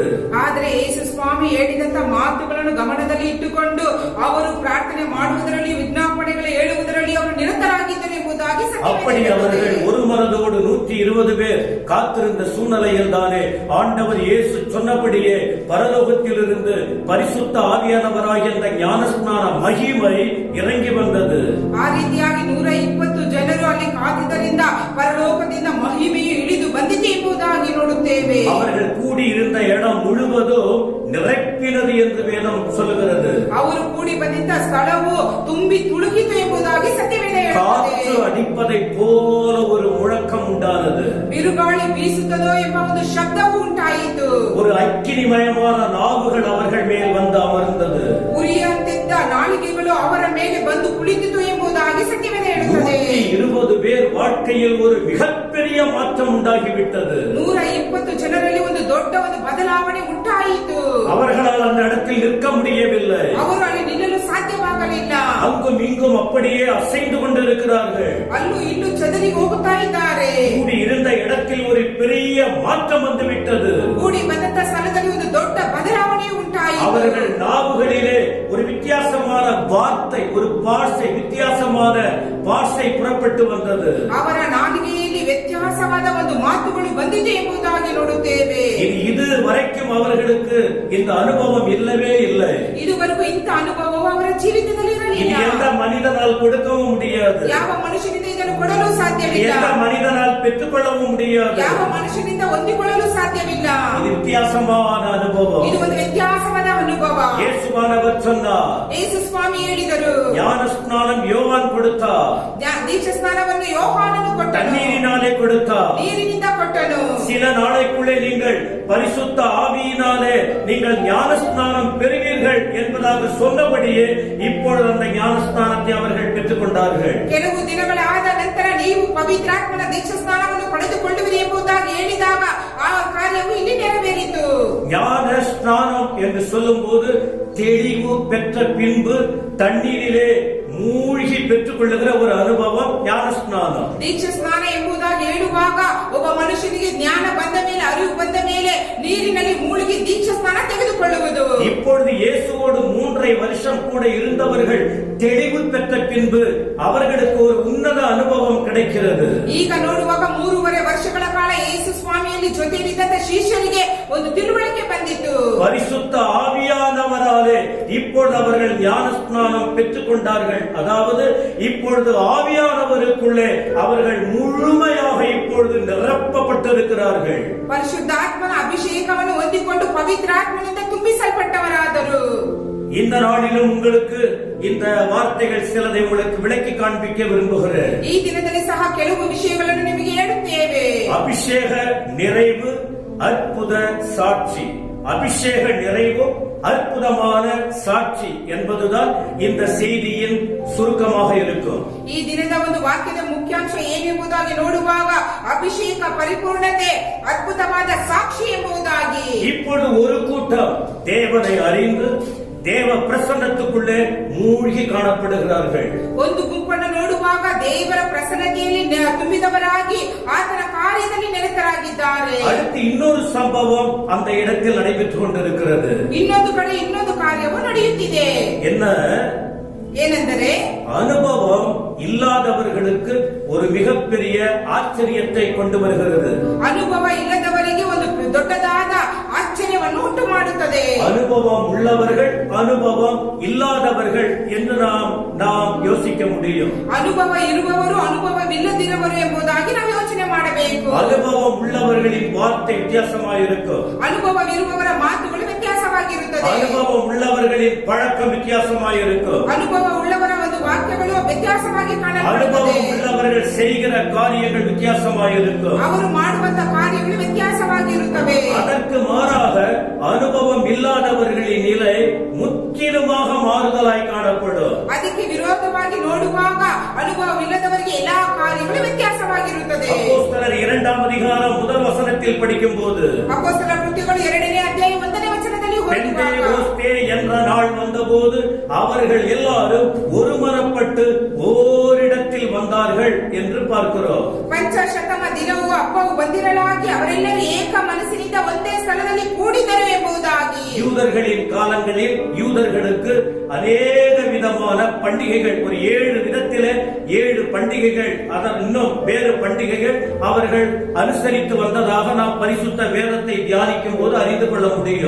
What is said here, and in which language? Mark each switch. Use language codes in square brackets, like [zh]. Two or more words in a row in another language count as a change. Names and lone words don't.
[kn] ಆದರೆ ಯೇಸು ಸ್ವಾಮಿ ಹೇಳಿದಂತ ಮಾತುಗಳನ್ನು ಗಮನದಲ್ಲಿ ಇಟ್ಟುಕೊಂಡು ಅವರು ಪ್ರಾರ್ಥನೆ ಮಾಡುವುದರಲ್ಲಿ ವಿಜ್ಞಾಪನೆಗಳು ಹೇಳುವುದರಲ್ಲಿ ಅವರು ನಿರತರಾಗಿದ್ದರು ಎಂಬುದಾಗಿ [ta] அப்படி அவர்கள் ஒரு மனதோடு 120 பேர் காத்திருந்த சூழ்நிலையில் தானே ஆண்டவர் இயேசு சொன்னபடியே பரலோகத்திலிருந்து பரிசுத்த ஆவியானவராகிய அந்த ஞானஸ்நான மகிமை இறங்கி வந்தது. [kn] ಆ ರೀತಿಯಾಗಿ 120 ಜನರು ಅಲ್ಲಿ ಕಾದಿದ್ದರಿಂದ ಪರಲೋಕದಿಂದ ಮಹಿಮೆಯು ಇಳಿದು ಬಂದಿದೆ ಎಂಬುದಾಗಿ ನೋಡುತ್ತೇವೆ. [ta] அவர்கள் கூடி இருந்த இடம் முழுவதும் நிரப்பினது என்று வேதம் சொல்லுகிறது. [kn] ಅವರು ಕೂಡಿ ಬಂದಿದ್ದ ಸ್ಥಳವು ತುಂಬಿ ತುಳುಕಿತು ಎಂಬುದಾಗಿ ಸತ್ಯವೇದ ಹೇಳುತ್ತದೆ. [ta] காற்று அடிப்பதை போல ஒரு முழக்கம் உண்டானது. [kn] ಬಿರುಗಾಳಿ ಬೀಸುತ್ತದೋ ಎಂಬ ಒಂದು ಶಬ್ದವು ಉಂಟಾಯಿತು. [ta] ஒரு அக்கினிமயமான நாவுகள் அவர்கள் மேல் வந்து அமர்ந்தது. [kn] ಉರಿಯಂತಿದ್ದ ನಾಲಿಗೆಗಳು ಅವರ ಮೇಲೆ ಬಂದು ಕುಳಿತಿತು ಎಂಬುದಾಗಿ ಸತ್ಯವೇದ ಹೇಳುತ್ತದೆ. [ta] 120 பேர் வாழ்க்கையில் ஒரு மிகப்பெரிய மாற்றம் உண்டாகிவிட்டது. [kn] 120 ಜನರಲ್ಲಿ ಒಂದು ದೊಡ್ಡ ಒಂದು ಬದಲಾವಣೆ ಉಂಟಾಯಿತು. [ta] அவர்களால் அந்த இடத்தில் நிற்க முடியவில்லை. [kn] ಅವರು ಅಲ್ಲಿ ನಿಲ್ಲಲು ಸಾಧ್ಯವಾಗಲಿಲ್ಲ. [ta] அங்கும் இங்கும் அப்படியே அசைந்து கொண்டிருக்கிறார்கள். [kn] ಅಲ್ಲೂ ಇಲ್ಲೂ ಚದರಿ ಹೋಗುತ್ತಾ ಇದ್ದಾರೆ. [ta] கூடி இருந்த இடத்தில் ஒரு பெரிய மாற்றம் வந்துவிட்டது. [kn] ಕೂಡಿ ಬಂದಂತ ಸ್ಥಳದಲ್ಲಿ ಒಂದು ದೊಡ್ಡ ಬದಲಾವಣೆ ಉಂಟಾಯಿತು. [ta] அவர்கள் நாவுகளிலே ஒரு வித்தியாசமான வார்த்தை, ஒரு பாஷை, வித்தியாசமான பாஷை புறப்பட்டு வந்தது. [kn] ಅವರ ನಾಲಿಗೆಯಲ್ಲಿ ವ್ಯತ್ಯಾಸವಾದ ಒಂದು ಮಾತುಗಳು ಬಂದಿದೆ ಎಂಬುದಾಗಿ ನೋಡುತ್ತೇವೆ. [ta] இது வரைக்கும் அவர்களுக்கு இந்த அனுபவம் இல்லவே இல்லை. [kn] ಇದುವರೆಗೂ ಇಂಥ ಅನುಭವವು ಅವರ ಜೀವಿತದಲ್ಲಿ ಇರಲಿಲ್ಲ. [ta] எந்த மனிதனால் கொடுக்கவும் முடியாது. [kn] ಯಾವ ಮನುಷ್ಯನಿಂದ ಇದನ್ನು ಕೊಡಲು ಸಾಧ್ಯವಿಲ್ಲ. [ta] எந்த மனிதனால் பெற்றுக்கொள்ளவும் முடியாது. [kn] ಯಾವ ಮನುಷ್ಯನಿಂದ ಹೊಂದಿಕೊಳ್ಳಲು ಸಾಧ್ಯವಿಲ್ಲ. [ta] இது வித்தியாசமான அனுபவம். [kn] ಇದು ಒಂದು ವ್ಯತ್ಯಾಸವಾದ ಅನುಭವ. [ta] இயேசுவானவர் சொன்னார். [kn] ಯೇಸು ಸ್ವಾಮಿ ಹೇಳಿದರು. [ta] ஞான ஸ்நானம் யோவான் கொடுத்தார். [kn] ದೀಕ್ಷಾ ಸ್ನಾನವನ್ನು ಯೋಹಾನನು ಕೊಟ್ಟನು. [ta] தண்ணீரினாலே கொடுத்தார். [kn] ನೀರಿನಿಂದ ಕೊಟ್ಟನು. [ta] சில நாளைக்குள்ளே நீங்கள் பரிசுத்த ஆவியினாலே நீங்கள் ஞான ஸ்நானம் பெறுவீர்கள் என்பதாக சொன்னபடியே இப்பொழுது அந்த ஞான ஸ்நானத்தை அவர்கள் பெற்றுக் கொண்டார்கள். [kn] ಕೆಲವು ದಿನಗಳಾದ ನಂತರ ನೀವು ಪವಿತ್ರಾತ್ಮನ ದೀಕ್ಷಾ ಸ್ನಾನವನ್ನು ಪಡೆದುಕೊಳ್ಳುವಿರಿ ಎಂಬುದಾಗಿ ಹೇಳಿದಾಗ ಆ ಕಾರ್ಯವು ಇಲ್ಲಿ ನೆರವೇರಿತು. [ta] ஞான ஸ்நானம் என்று சொல்லும் போது தெளிவு பெற்ற பின்பு தண்ணீரிலே மூழ்கி பெற்றுக் கொள்ளுகிற ஒரு அனுபவம் ஞான ஸ்நானம். [kn] ದೀಕ್ಷಾ ಸ್ನಾನ ಎಂಬುದಾಗಿ ಹೇಳುವಾಗ ಒಬ್ಬ ಮನುಷ್ಯನಿಗೆ ಜ್ಞಾನ ಬಂದ ಮೇಲೆ, ಅರಿವು ಬಂದ ಮೇಲೆ ನೀರಿನಲ್ಲಿ ಮೂழ்கி ದೀಕ್ಷಾ ಸ್ನಾನ ತೆಗೆದುಕೊಳ್ಳುವುದು. [ta] இப்பொழுது இயேசுவோடு 3.5 வருஷம் கூட இருந்தவர்கள் தெளிவு பெற்ற பின்பு அவர்களுக்கு ஒரு உன்னத அனுபவம் கிடைக்கிறது. [kn] ಈಗ ನೋಡುವಾಗ 3.5 ವರ್ಷಗಳ ಕಾಲ ಯೇಸು ಸ್ವಾಮಿಯಲ್ಲಿ ಜೊತೆಯಲ್ಲಿದ್ದ ಶಿಷ್ಯರಿಗೆ ಒಂದು ತಿಳುವಳಿಕೆ ಬಂದಿತು. [ta] பரிசுத்த ஆவியானவராலே இப்பொழுது அவர்கள் ஞான ஸ்நானம் பெற்றுக் கொண்டார்கள். அதாவது இப்பொழுது ஆவியானவருக்குள்ளே அவர்கள் முழுமையாக இப்பொழுது நிரப்பப்பட்டிருக்கிறார்கள். [kn] ಪರಿಶುದ್ಧಾತ್ಮನ ಅಭಿಷೇಕವನ್ನು ಹೊಂದಿಕೊಂಡು ಪವಿತ್ರಾತ್ಮನಿಂದ ತುಂಬಿಸಲ್ಪಟ್ಟವರಾದರು. [ta] இந்த நாளிலும் உங்களுக்கு இந்த வார்த்தைகள் சிலதை உங்களுக்கு விளக்கி காண்பிக்க விரும்புகிறேன். [kn] ಈ ದಿನದಲ್ಲಿ ಸಹ ಕೆಲವು ವಿಷಯಗಳನ್ನು ನಿಮಗೆ ಹೇಳುತ್ತೇವೆ. [ta] அபிஷேக நிறைவு, அற்புத சாட்சி. அபிஷேக நிறைவு, அற்புதமான சாட்சி என்பதுதான் இந்த செய்தியின் சுருக்கமாக இருக்கும். [kn] ಈ ದಿನದ ಒಂದು ವಾಕ್ಯದ ಮುಖ್ಯಾಂಶ ಏನೆಂಬುದಾಗಿ ನೋಡುವಾಗ ಅಭಿಷೇಕ, ಪರಿಪೂರ್ಣತೆ, ಅದ್ಭುತವಾದ ಸಾಕ್ಷಿ ಎಂಬುದಾಗಿ. [ta] இப்பொழுது ஒரு கூட்டம் தேவனை அறிந்து தேவ பிரசன்னத்துக்குள்ளே மூழ்கி காணப்படுகிறார்கள். [kn] ಒಂದು ಗುಂಪನ್ನು ನೋಡುವಾಗ ನೋಡುವಾಗ ದೇವರ ಪ್ರಸನ್ನತೆಯಲ್ಲಿ ತುಂಬಿದವರಾಗಿ ಆತನ ಕಾರ್ಯದಲ್ಲಿ ನಿರತರಾಗಿದ್ದಾರೆ. [ta] அடுத்து இன்னொரு சம்பவம் அந்த இடத்தில் நடைபெற்றுக் கொண்டிருக்கிறது. [kn] ಇನ್ನೊಂದು ಕಡೆ ಇನ್ನೊಂದು ಕಾರ್ಯವು ನಡೆಯುತ್ತಿದೆ. [ta] என்ன? [kn] ಏನೆಂದರೆ [ta] அனுபவம் இல்லாதவர்களுக்கு ஒரு மிகப்பெரிய ஆச்சரியத்தை கொண்டு வருகிறது. [kn] ಅನುಭವ ಇಲ್ಲದವರಿಗೆ ಒಂದು ದೊಡ್ಡದಾದ ಆಶ್ಚರ್ಯವನ್ನು ಉಂಟು ಮಾಡುತ್ತದೆ. [ta] அனுபவம் உள்ளவர்கள் அனுபவம் இல்லாதவர்கள் என்று நாம் யோசிக்க முடியும். [kn] ಅನುಭವ ಇರುವವರು ಅನುಭವವಿಲ್ಲದಿರುವವರು ಎಂಬುದಾಗಿ ನಾವು ಯೋಚನೆ ಮಾಡಬೇಕು. [ta] அனுபவம் உள்ளவர்களின் வார்த்தை வித்தியாசமாயிருக்கும். [kn] ಅನುಭವವಿರುವವರ ಮಾತುಗಳು ವ್ಯತ್ಯಾಸವಾಗಿರುತ್ತದೆ. [ta] அனுபவம் உள்ளவர்களின் பழக்கம் வித்தியாசமாயிருக்கும். [kn] ಅನುಭವ ಉಳ್ಳವರ ಒಂದು ವಾಕ್ಯಗಳು ವ್ಯತ್ಯಾಸವಾಗಿ ಕಾಣಲ್ಪಡುತ್ತದೆ. [ta] அனுபவம் உள்ளவர்கள் செய்கிற காரியங்கள் வித்தியாசமாயிருக்கும். [kn] ಅವರು ಮಾಡುವಂತ ಕಾರ್ಯಗಳು ವ್ಯತ್ಯಾಸವಾಗಿರುತ್ತವೆ. [ta] அதற்கு மாறாக அனுபவம் இல்லாதவர்களின் நிலை முற்றிலுமாக மாறுதலாய் காணப்படும். [kn] ಅದಕ್ಕೆ ವಿರೋಧವಾಗಿ ನೋಡುವಾಗ ಅನುಭವವಿಲ್ಲದವರಿಗೆ ಎಲ್ಲಾ ಕಾರ್ಯಗಳು ವ್ಯತ್ಯಾಸವಾಗಿರುತ್ತದೆ. [ta] அப்போஸ்தலர் 2ஆம் அதிகாரம் முதல் வசனத்தில் படிக்கும்போது [kn] ಅಪೊಸ್ತಲರ ಕೃತ್ಯಗಳು 2ನೇ ಅಧ್ಯಾಯ 1ನೇ ವಚನದಲ್ಲಿ [ta] பெந்தேகோஸ்தே என்ற நாள் வந்தபோது அவர்கள் எல்லாரும் ஒருமனப்பட்டு ஓரிடத்தில் வந்தார்கள் என்று பார்க்கிறோம். [kn] ಪಂಚಶತಮ ದಿನವೂ ಹಬ್ಬವು ಬಂದಿರಲಾಗಿ ಅವರೆಲ್ಲರೂ ಏಕ ಮನಸ್ಸಿನಿಂದ ಒಂದೇ ಸ್ಥಳದಲ್ಲಿ ಕೂಡಿದರು ಎಂಬುದಾಗಿ. [ta] யூதர்களின் காலங்களில் யூதர்களுக்கு அநேக விதமான பண்டிகைகள், ஒரு 7 விதத்திலே 7 பண்டிகைகள், அதன் இன்னும் வேறு பண்டிகைகள் அவர்கள் அனுசரித்து வந்ததாக நாம் பரிசுத்த வேதத்தை தியானிக்கும் போது அறிந்து கொள்ள முடியும்.